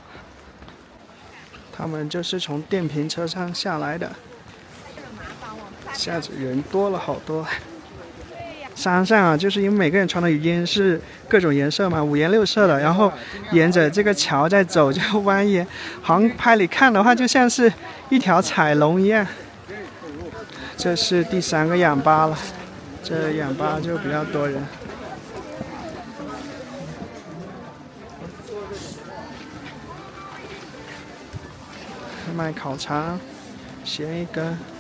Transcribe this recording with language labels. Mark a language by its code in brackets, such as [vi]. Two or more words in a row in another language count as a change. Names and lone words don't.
[zh] 他們就是從電瓶車上下來的，下子人多了好多。山上啊，就是因為每個人穿的雨衣是各種顏色嘛，五顏六色的，然後沿着這個橋在走就蜿蜒，好像拍裡看的話就像是一條彩龍一樣。這是第3個氧吧了，這氧吧就比較多人。賣烤腸，鹹一根。